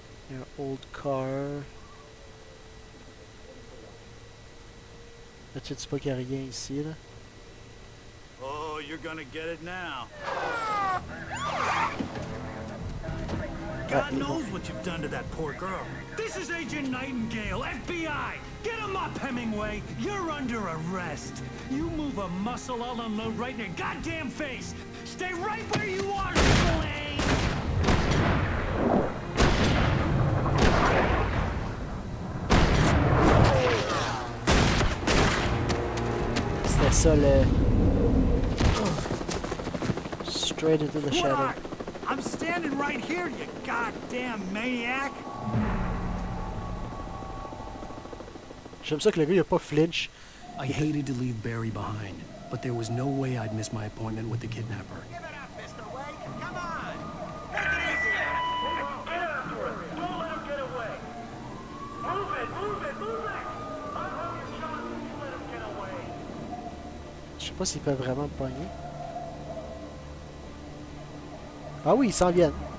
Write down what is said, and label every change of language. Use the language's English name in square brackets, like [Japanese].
[French] Il y a un [English] old car. [French] Là, tu sais pas qu'il y a rien ici, là. [English] Oh, you're gonna get it now. God knows what you've done to that poor girl. This is Agent Nightingale, FBI! Get him up, Hemingway! You're under arrest. You move a muscle, I'll unload right in your goddamn face! Stay right where you are, Slade! [French] C'était ça le... [English] Straight into the shadow. I'm standing right here, you goddamn maniac! [French] J'aime ça que le gars il a pas flinch. [English] I hated to leave Barry behind, but there was no way I'd miss my appointment with the kidnapper. Give it up, Mr. Wake. Come on. Take it easy. Get after him. Don't let him get away. Move it, move it, move it. I'll hold your shot if you let him get away. [French] Je sais pas s'ils peuvent vraiment me pogner. Ah oui, ils s'en viennent.